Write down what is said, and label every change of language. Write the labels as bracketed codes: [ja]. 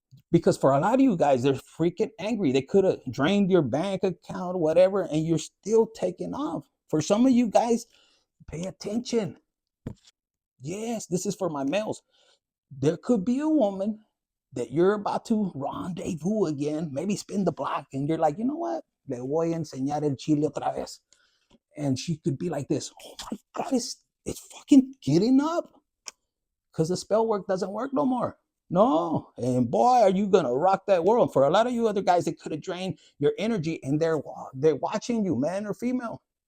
[en] Because for a lot of you guys, they're freaking angry. They could have drained your bank account or whatever, and you're still taking off. For some of you guys, pay attention. Yes, this is for my males. There could be a woman that you're about to rendezvous again, maybe spin the block, and you're like, you know what? [es] Le voy a enseñar el chile otra vez. [en] And she could be like this. Oh my God, it's fucking getting up. Because the spell work doesn't work no more. No. And boy, are you going to rock that world. For a lot of you other guys, it could have drained your energy, and they're watching you, man or female.